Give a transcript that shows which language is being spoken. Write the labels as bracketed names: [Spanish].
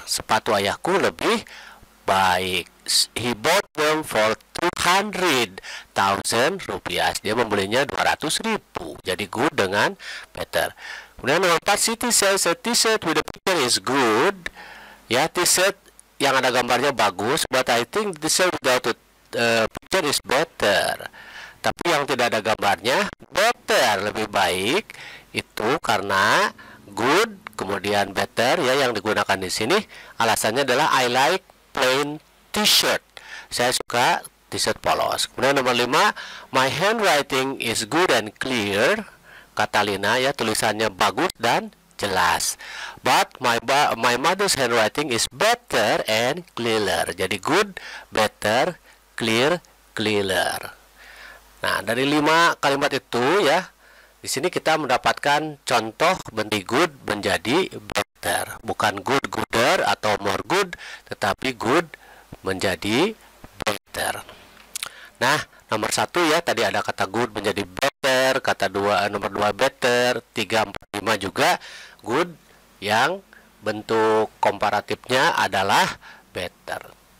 [Indonesian] Sepatu ayahku lebih baik. [English] He bought them for 200,000 rupiah. [Indonesian] Dia membelinya 200.000. Jadi good dengan better. Kemudian nomor 4, [English] Siti says a t-shirt with a picture is good. [Indonesian] Ya, t-shirt yang ada gambarnya bagus, [English] but I think the t-shirt without a picture is better. [Indonesian] Tapi yang tidak ada gambarnya better, lebih baik. Itu karena good kemudian better ya yang digunakan di sini. Alasannya adalah [English] I like plain t-shirt. [Indonesian] Saya suka t-shirt polos. Kemudian nomor 5, [English] my handwriting is good and clear. [Indonesian] Kata Lina ya, tulisannya bagus dan jelas. [English] But my mother's handwriting is better and clearer. [Indonesian] Jadi good, better, [English] clear, clearer. [Indonesian] Nah, dari 5 kalimat itu ya, di sini kita mendapatkan contoh bentuk good menjadi better. Bukan good, gooder atau more good, tetapi good menjadi better. Nah, nomor 1 ya, tadi ada kata good menjadi better, kata nomor 2 better, 3, 4, 5 juga good yang bentuk komparatifnya adalah better.